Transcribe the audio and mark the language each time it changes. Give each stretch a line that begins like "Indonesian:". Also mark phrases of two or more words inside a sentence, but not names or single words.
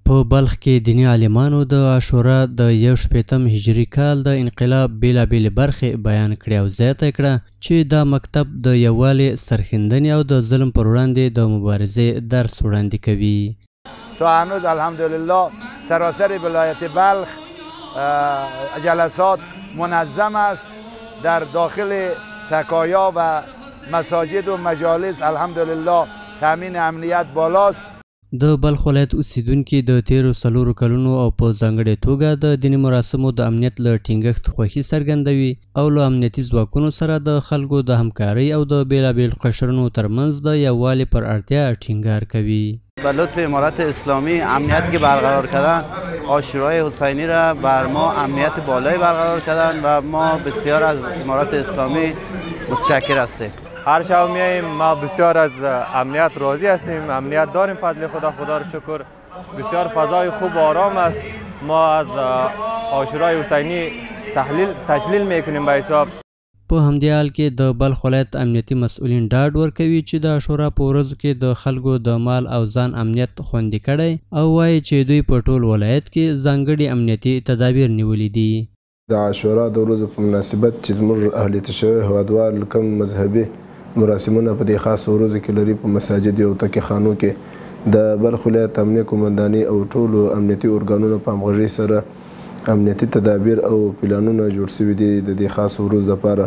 Pashto: په بلخ کې دیني عالمانو د عاشورا د 1 هجري کال د انقلاب بیلابېلې برخې بیان کړې او زیاته کړه چې دا مکتب د یووالي سرښندنې او د ظلم پر وړاندې د مبارزې درس وړاندې کوي.
Persian: تا هنوز الحمدلله سراسر ولایت بلخ جلسات منظم است. در داخل تکایا و مساجد و مجالس الحمدلله تامین امنیت بالاست.
Pashto: د بلخ ولایت اوسیدونکي د تیرو 4 کلونو او په ځانګړې توګه د دیني مراسمو د امنیت له ټینګښت خوښي څرګندوي او له امنیتي ځواکونو سره د خلکو د همکارۍ او د بیلابېلو قشرونو ترمنځ د یووالي پر اړتیا ټینګار کوي.
Persian: به لطف امارت اسلامی امنیتی که برقرار کردن عاشورای حسینی را بر ما امنیت بالایی برقرار کردن و ما بسیار از امارت اسلامی متشکر هستیم. هر شب میاییم، ما بسیار از امنیت راضی هستیم، امنیت داریم فضل خدا رو شکر. بسیار فضای خوب و آرام است. ما از عاشورای حسینی تجلیل میکنیم به حساب.
Pashto: په همدې حال کې د بلخ ولایت امنیتي مسؤلین ډاډ ورکوي چې د عاشورا په ورځو کې د خلکو د مال او ځان امنیت خوندي کړی او وایي چې دوی په ټول ولایت کې ځانګړي امنیتي تدابیر نیولي دي. د عاشورا د ورځو په مناسبت چې زموږ اهلیت شوي هیوادوال کوم مذهبي مراسمونه په دې خاص ورځو کې لري په مساجد او تکي خانو کې د بلخ ولایت امنیه قومنداني او ټولو امنیتي ارګانونو په همغږۍ سره امنیتي تدابیر او پلانونه جوړ شوي دي د دې خاص ورځ لپاره.